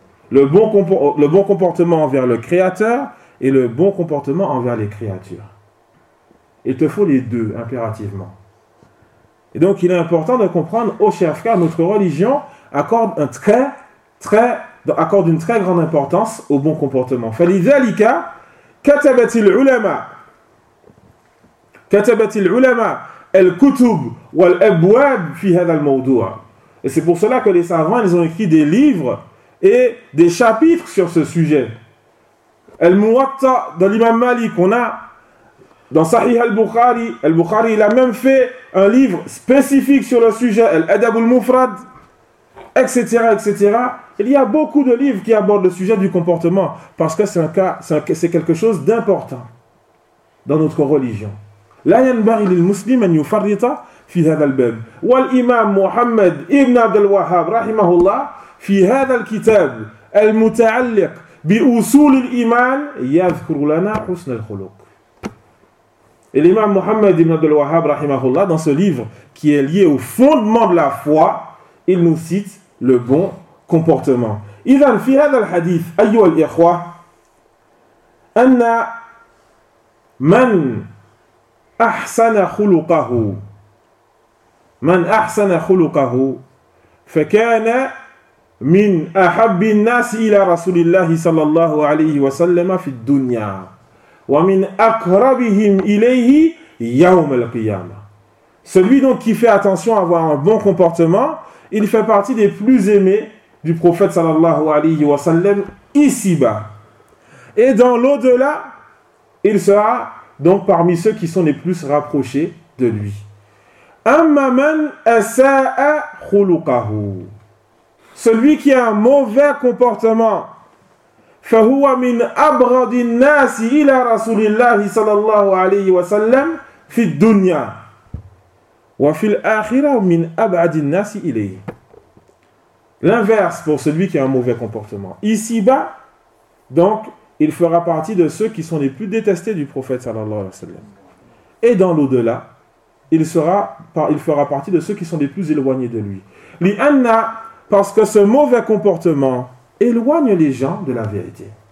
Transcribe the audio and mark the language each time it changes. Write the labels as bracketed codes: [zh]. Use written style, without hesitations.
[fr] Le bon comportement envers le créateur et le bon comportement envers les créatures. Il te faut les deux, impérativement. Et donc, il est important de comprendre, au chef, car notre religion accorde une très grande importance au bon comportement. [ar] Falidhalika katabatil ulama. كتبت العلماء الكتب والأبواب في هذا الموضوع. [fr] Et c'est pour cela que les savants, ils ont écrit des livres et des chapitres sur ce sujet. Al-Muwatta de l'imam Malik, on a dans Sahih al-Bukhari. Al-Bukhari, il a même fait un livre spécifique sur le sujet. Al-Adab al-Mufrad, etc., etc. Il y a beaucoup de livres qui abordent le sujet du comportement parce que c'est quelque chose d'important dans notre religion. [ar] لا ينبغي للمسلم أن يفرط في هذا الباب. والإمام محمد ابن عبد الوهاب رحمه الله في هذا الكتاب المتعلق بأصول الإيمان يذكر لنا حسن الخلق. [fr] الإمام محمد ابن عبد الوهاب رحمه الله dans ce livre qui est lié au fondement de la foi, il nous cite le bon comportement. [ar] إذن في هذا الحديث أيها الإخوة أن من أحسن خلقه من أحسن خلقه فكان من أحب الناس إلى رسول الله صلى الله عليه وسلم في الدنيا ومن أقربهم إليه يوم القيامة. [fr] Celui donc qui fait attention à avoir un bon comportement, il fait partie des plus aimés du prophète صلى الله عليه وسلم ici-bas. Et dans l'au-delà, il sera donc parmi ceux qui sont les plus rapprochés de lui. [ar] أما من أساء خلقه. [fr] Celui qui a un mauvais comportement, [ar] فهو من أبغض الناس إلى رسول الله صلى الله عليه وسلم في الدنيا وفي الآخرة من أبعد الناس إليه. [fr] L'inverse pour celui qui a un mauvais comportement. Ici-bas, donc, il fera partie de ceux qui sont les plus détestés du prophète sallallahu alayhi wa sallam. Et dans l'au-delà, il fera partie de ceux qui sont les plus éloignés de lui. Li'anna, parce que ce mauvais comportement éloigne les gens de la vérité.